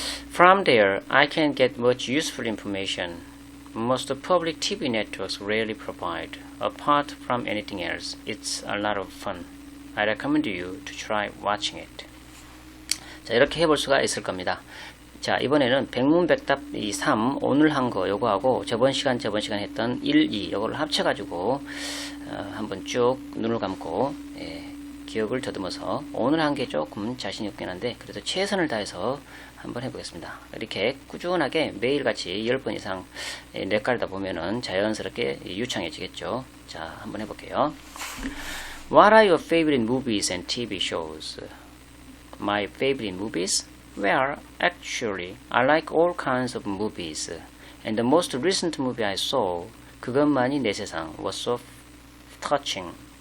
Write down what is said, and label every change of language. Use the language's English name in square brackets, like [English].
[English] From there, I can get much useful information. Most public TV networks rarely provide. Apart from anything else, it's a lot of fun. I recommend you to try watching it. [Korean] 자, 이렇게 해볼 수가 있을 겁니다. 자, 이번에는 백문백답 3 오늘 한 거 요거하고 저번 시간 했던 1, 2 요거를 합쳐가지고 한번 쭉 눈을 감고 기억을 더듬어서 오늘 한 게 조금 자신이 없긴 한데 그래도 최선을 다해서 한번 해보겠습니다. 이렇게 꾸준하게 매일같이 10번 이상 뇌까리다 보면은 자연스럽게 유창해지겠죠. 자, 한번 해볼게요. [English] What are your favorite movies and TV shows? My favorite movies? Well, actually, I like all kinds of movies. And the most recent movie I saw, 그것만이 내 세상, was so touching.